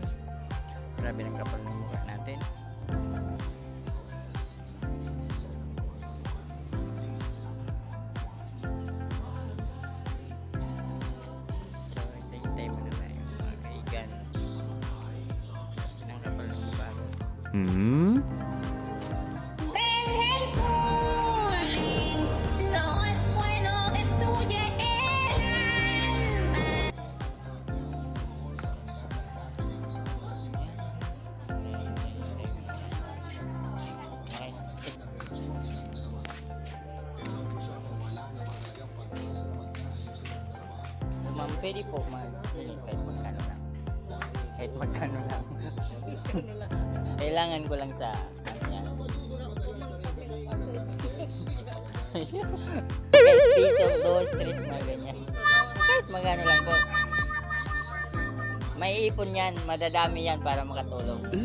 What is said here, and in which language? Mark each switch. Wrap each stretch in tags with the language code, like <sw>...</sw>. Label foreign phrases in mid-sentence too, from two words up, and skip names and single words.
<tl>Grabe ng kapal ng mukha natin. So, hintay mo na tayo mga kaigan. Ng kapal ng mukha.</tl> <es>No es bueno, estudie el alma.</es> <tl>Okay. So, ma'am, pwede po mag-hingi kahit magkano lang. Kahit magkano lang. Kailangan ko lang sa ano yan. Kahit piso, 2, 3, mga ganyan. Kahit magkano lang po. May ipon yan, madadami yan para makatulong.</tl>